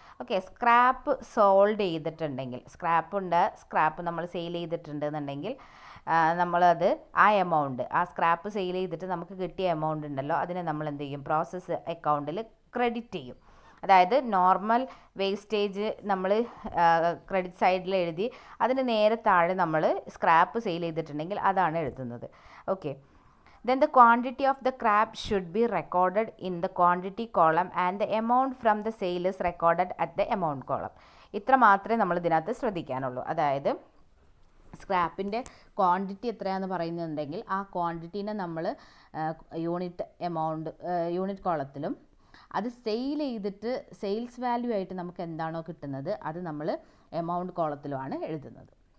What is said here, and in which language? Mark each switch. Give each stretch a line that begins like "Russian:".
Malayalam: Okay, scrap sold ചെയ്തിട്ടുണ്ടെങ്കിൽ, scrap നമ്മൾ sale ചെയ്തിട്ടുണ്ടെന്നുണ്ടെങ്കിൽ നമ്മളത് ആ എമൗണ്ട്, ആ സ്ക്രാപ്പ് സെയിൽ ചെയ്തിട്ട് നമുക്ക് കിട്ടിയ എമൗണ്ട് ഉണ്ടല്ലോ, അതിനെ നമ്മൾ എന്ത് ചെയ്യും, പ്രോസസ്സ് അക്കൗണ്ടിൽ ക്രെഡിറ്റ് ചെയ്യും. അതായത് നോർമൽ വേസ്റ്റേജ് നമ്മൾ ക്രെഡിറ്റ് സൈഡിൽ എഴുതി അതിന് നേരെ താഴെ നമ്മൾ സ്ക്രാപ്പ് സെയിൽ ചെയ്തിട്ടുണ്ടെങ്കിൽ അതാണ് എഴുതുന്നത്.
English: Okay, then the quantity of the scrap should be recorded in the quantity column and the amount from the sale is recorded at the amount column.
Malayalam: ഇത്ര മാത്രമേ നമ്മൾ ഇതിനകത്ത് ശ്രദ്ധിക്കാനുള്ളൂ. അതായത് സ്ക്രാപ്പിൻ്റെ ക്വാണ്ടിറ്റി എത്രയാണെന്ന് പറയുന്നുണ്ടെങ്കിൽ ആ ക്വാണ്ടിറ്റീനെ നമ്മൾ യൂണിറ്റ് കോളത്തിലും, അത് സെയിൽ ചെയ്തിട്ട് സെയിൽസ് വാല്യൂ ആയിട്ട് നമുക്ക് എന്താണോ കിട്ടുന്നത് അത് നമ്മൾ എമൗണ്ട് കോളത്തിലുമാണ് എഴുതുന്നത്.